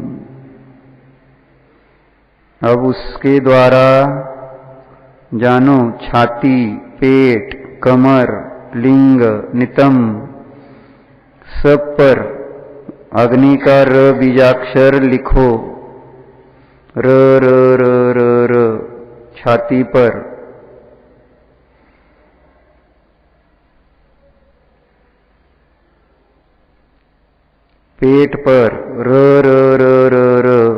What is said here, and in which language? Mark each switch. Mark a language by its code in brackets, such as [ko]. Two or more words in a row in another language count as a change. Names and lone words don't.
[hi] अब उसके द्वारा जानो, छाती, पेट, कमर, लिंग, नितंब सब पर अग्नि का र बीजाक्षर लिखो। र र र र र छाती पर। पेट पर र र र र र।